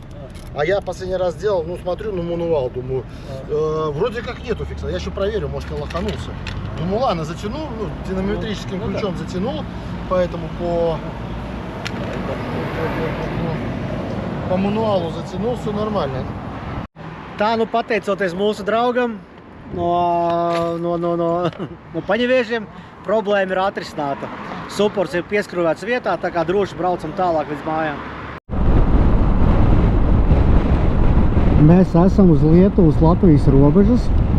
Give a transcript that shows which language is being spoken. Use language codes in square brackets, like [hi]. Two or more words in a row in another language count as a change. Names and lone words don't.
[ru] А я последний раз делал, ну смотрю на мануал, думаю, вроде как нету фикса. Я еще проверю, может я лоханулся. Думаю, ладно, затянул, ну, динамометрическим ключом затянул, поэтому по мануалу затянул, все нормально. [lv] Tā, nu pateicoties mūsu draugam no Paņeviešiem, problēma ir atrisināta. Suports ir pieskrūvēts vietā, tā kā droši braucam tālāk līdz mājām. Mēs esam uz Lietuvas-Latvijas robežas.